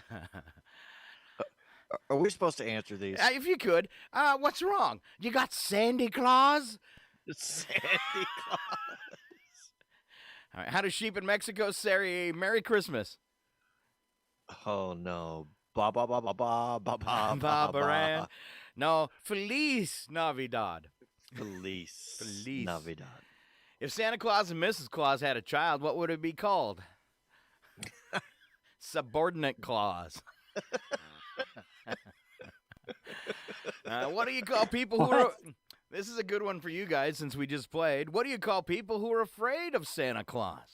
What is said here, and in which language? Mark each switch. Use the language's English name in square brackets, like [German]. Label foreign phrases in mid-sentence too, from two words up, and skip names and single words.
[English] Are we supposed to answer these? If you could, what's wrong? You got Sandy Claus? Sandy Claus. All right, how do sheep in Mexico say Merry Christmas? Oh no. Ba ba ba ba ba ba ba ba Babaran. ba. No, [Spanish] Feliz Navidad. [English] Feliz Feliz. Navidad. If Santa Claus and Mrs. Claus had a child, what would it be called? Subordinate Claus. What do you call people who are... This is a good one for you guys since we just played. What do you call people who are afraid of Santa Claus?